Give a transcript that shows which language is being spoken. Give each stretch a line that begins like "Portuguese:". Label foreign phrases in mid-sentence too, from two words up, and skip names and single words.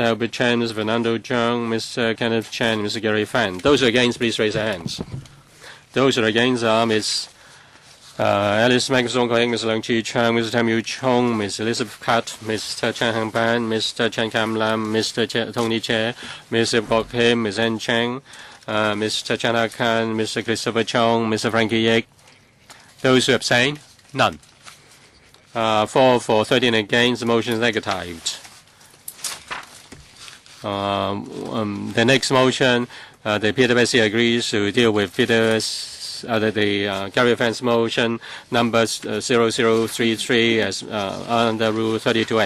English: Albert Chan, Mr. Fernando Cheung, Mr. Kenneth Chan, Mr. Gary Fan. Those who are against, please raise their hands. Those who are against are Ms. Alice Mack, Mr. Wong Kok Heng, Mr. Leung Chi Chang, Mr. Tam Yu Chung, Ms. Elizabeth Pat, Mr. Chang Hang Pan, Mr. Chen Kam Lam, Mr. Tony Che, Mr. Kwok Kim, Ms. Ann Chang, Mr. Chan Hak Han, Mr. Christopher Chong, Mr. Frankie Yik. Those who abstain? None. 4 for, 13 against. The motion is negatived. The next motion, the PWSC agrees to deal with PWSC Fans, Gary Fans motion number 0033 as under Rule 32A.